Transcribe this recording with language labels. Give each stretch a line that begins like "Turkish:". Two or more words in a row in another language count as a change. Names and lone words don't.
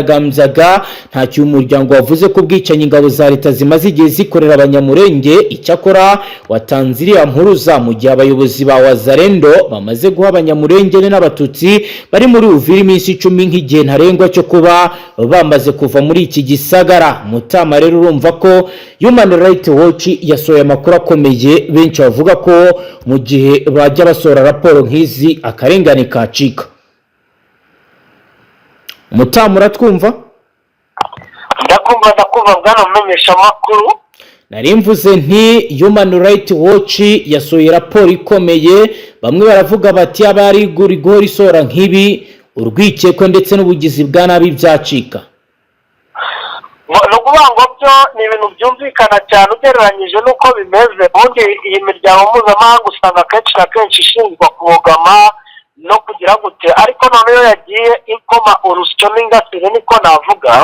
Kinyarwanda: Ntacyo umuryango wavuze ko bwicanyi ingabo ingabo za leta zimaze igihe zikorera abanyamurenge. Icyakora watanze iriya mpuruza mu gihe abayobozi ba Wazalendo bamaze guha abanyamurenge n'abatutsi bari muri Uvira iminsi 10 nk'igihe ntarengwa cyo kuba bamaze kuva muri iki gisagara. Mutama rero urumva ko Human Rights Watch yasohoye amakuru akomeye, benshi bavuga ko mu gihe bajya basora raporo nk'izi akarengane kacika. Mutama uratwumva? ndakumva bwana mumenyesha makuru. Nari mvuze nti Human Rights Watch yasohoye raporo ikomeye, bamwe baravuga bati abari gurigori sora nk'ibi urwikekwe ndetse n'ubugizi bwa nabi byacika. No kuvuga ngo byo ni ibintu byumvikana cyane ugereranyije n'uko bimeze. Ubundi iyi miryango mpuzamahanga usanga kenshi na kenshi ishinzwe kubogama no kugira gute, ariko noneho yagiye ikoma urusyo n'ingasire niko navuga.